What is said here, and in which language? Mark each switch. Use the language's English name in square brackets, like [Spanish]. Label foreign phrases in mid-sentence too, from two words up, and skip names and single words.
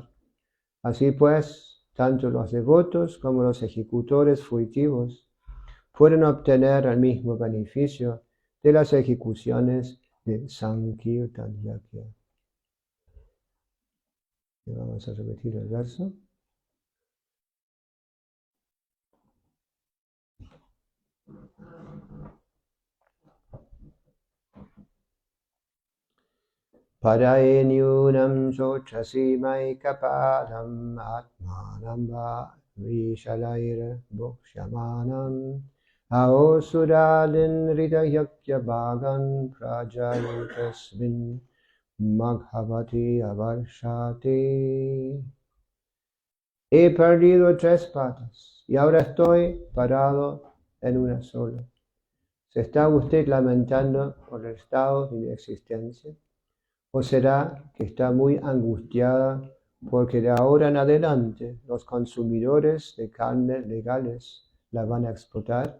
[Spanish] Así pues, tanto los devotos como los ejecutores fruitivos pueden obtener el mismo beneficio de las ejecuciones de Sankirtan Yajna. Y vamos a repetir el verso. [Sanskrit] Parayenyunam sochasi maikapadam atmanam va vishalair bhukshamanam aosuradin ridayakya bhagan prajayotasmin maghavati avarshati. [Spanish] He perdido 3 patas y ahora estoy parado en una sola. ¿Se está usted lamentando por el estado de mi existencia? ¿O será que está muy angustiada porque de ahora en adelante los consumidores de carne legales la van a explotar?